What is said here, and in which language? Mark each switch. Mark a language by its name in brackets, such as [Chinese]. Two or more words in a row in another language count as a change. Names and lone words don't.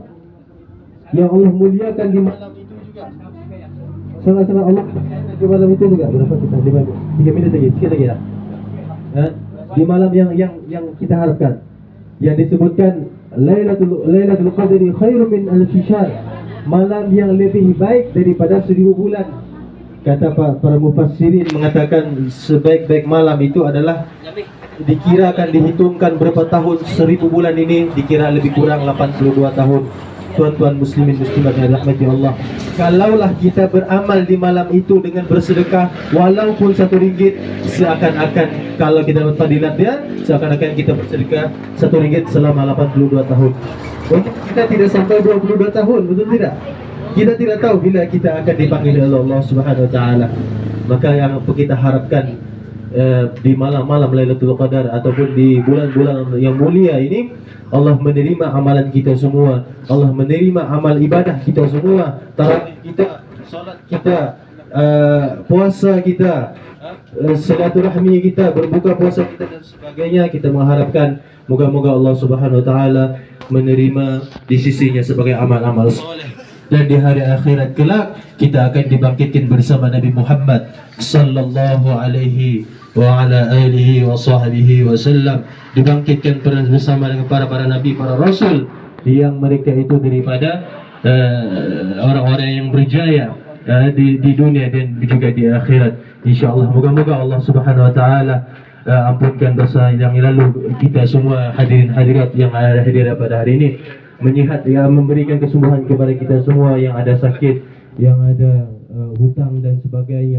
[Malay] Yang Allah muliakan di malam itu juga. Sangat-sangat Allah di malam itu juga. Berapa kita? 3 minit lagi, sikit lagi ya. Di malam yang kita harapkan, yang disebutkan [Arabic] ليلة القدر خير من ألف شهر, [Malay] malam yang lebih baik daripada 1000 bulan. Kata para mufassirin mengatakan sebaik-baik malam itu adalah dikirakan, dihitungkan berapa tahun, 1000 bulan ini dikira lebih kurang 82 tahun. Tuan-tuan muslimin muslimat yang dirahmati Allah, kalaulah kita beramal di malam itu dengan bersedekah walaupun RM1, seakan-akan kalau kita dapat fadilat dia, seakan-akan kita bersedekah RM1 selama 82 tahun. Mungkin kita tidak sampai 22 tahun, betul tidak? Kita tidak tahu bila kita akan dipanggil oleh Allah [Arabic] سبحانه وتعالى. [Malay] Maka yang kita harapkan di malam-malam Lailatul Qadar ataupun di bulan-bulan yang mulia ini, Allah menerima amalan kita semua, Allah menerima amal ibadah kita semua, tarawih kita, solat kita, puasa kita, silaturahmi kita, berbuka puasa kita dan sebagainya. Kita mengharapkan moga-moga Allah [Arabic] سبحانه وتعالى [Malay] menerima di sisinya sebagai amal-amal soleh. Dan di hari akhirat kelak kita akan dibangkitkan bersama Nabi Muhammad [Arabic] صلى الله عليه وعلى آله وصحبه وسلم, [Malay] dibangkitkan bersama dengan para nabi, para rasul yang mereka itu daripada orang-orang yang berjaya di dunia dan juga di akhirat insyaallah. Moga-moga Allah [Arabic] سبحانه وتعالى [Malay] ampunkan dosa yang lalu kita semua, hadirin hadirat yang ada hadir pada hari ini, menyihat, yang memberikan kesembuhan kepada kita semua yang ada sakit, yang ada hutang dan sebagainya.